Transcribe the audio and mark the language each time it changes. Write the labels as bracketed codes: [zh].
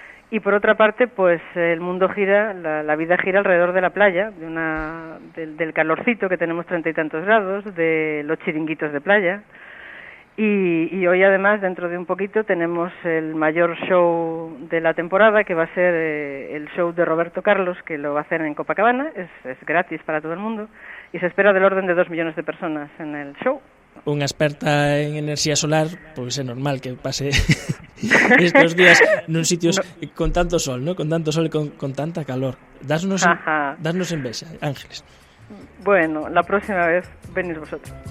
[es] Y por otra parte, pues el mundo gira, la vida gira alrededor de la playa, del calorcito, que tenemos 30 y tantos grados, de los chiringuitos de playa. Y hoy, además, dentro de un poquito, tenemos el mayor show de la temporada, que va a ser el show de Roberto Carlos, que lo va a hacer en Copacabana, es gratis para todo el mundo, y se espera del orden de 2 millones de personas en el show. [gl] Unha experta en enerxía solar, pois é normal que pase estes días nun sitios con tanto sol, ¿no? Con tanto sol e con tanta calor. Dasnos envexa, Ángeles. [es] Bueno, la próxima vez venís vosotros.